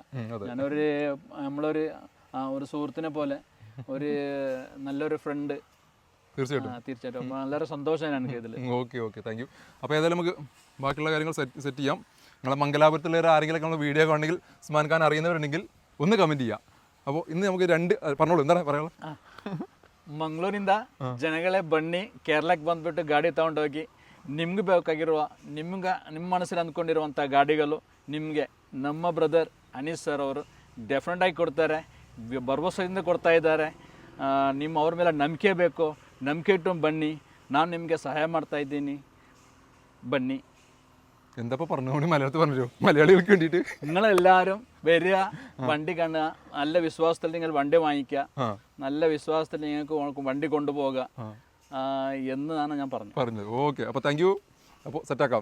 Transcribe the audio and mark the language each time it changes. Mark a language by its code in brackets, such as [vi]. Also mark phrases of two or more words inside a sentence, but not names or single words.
[ml] നമ്മളൊരു സുഹൃത്തിനെ പോലെ, ഒരു നല്ലൊരു ഫ്രണ്ട്. തീർച്ചയായിട്ടും വളരെ സന്തോഷമാണ് എനിക്ക് ഇതിൽ. [en] okay thank you. [ml] അപ്പോൾ ഏതായാലും നമുക്ക് ബാക്കിയുള്ള കാര്യങ്ങൾ സെറ്റ് ചെയ്യാം. നിങ്ങളെ മംഗലാപുരത്തുള്ള ആരെങ്കിലും നമ്മൾ വീഡിയോ കണ്ടെങ്കിൽ ഉസ്മാൻ ഖാൻ അറിയുന്നവരുണ്ടെങ്കിൽ ഒന്ന് കമൻറ്റ് ചെയ്യാം. അപ്പോൾ ഇന്ന് നമുക്ക് പറഞ്ഞോളൂ, എന്താണ് പറയാനുള്ളത്? [kn] ಮಂಗಳೂರಿಂದ ಜನಗಳೇ ಬನ್ನಿ, ಕೇರಳಕ್ಕೆ ಬಂದುಬಿಟ್ಟು ಗಾಡಿ ತೊಗೊಂಡೋಗಿ ನಿಮ್ಗೆ ಬೇಕಾಗಿರುವ ನಿಮ್ಮ ಮನಸ್ಸಲ್ಲಿ ಅಂದ್ಕೊಂಡಿರುವಂಥ ಗಾಡಿಗಳು ನಿಮಗೆ ನಮ್ಮ ಬ್ರದರ್ ಅನೀಸ್ ಸರ್ ಅವರು ಡೆಫಿನೆಟಾಗಿ ಕೊಡ್ತಾರೆ. ಭರವಸೆಯಿಂದ ಕೊಡ್ತಾ ಇದ್ದಾರೆ. ಅವ್ರ ಮೇಲೆ ನಂಬಿಕೆ ಬೇಕು. ನಂಬಿಕೆ ಇಟ್ಟು ಬನ್ನಿ, ನಾನು ನಿಮಗೆ ಸಹಾಯ ಮಾಡ್ತಾ ಇದ್ದೀನಿ. ಬನ್ನಿ. [ml] എന്താ പറഞ്ഞോണ്ട് മലയാളത്തിൽ പറഞ്ഞു, മലയാളികൾക്ക് വേണ്ടിയിട്ട് നിങ്ങളെല്ലാവരും വരിക, വണ്ടി കാണുക, നല്ല വിശ്വാസത്തിൽ നിങ്ങൾ വണ്ടി വാങ്ങിക്കുക, നല്ല വിശ്വാസത്തിൽ നിങ്ങൾക്ക് വണ്ടി കൊണ്ടുപോകുക എന്നാണ് ഞാൻ പറഞ്ഞത്. ഓക്കെ, അപ്പോൾ [en] thank you. [ml] അപ്പോൾ സെറ്റാക്കാം.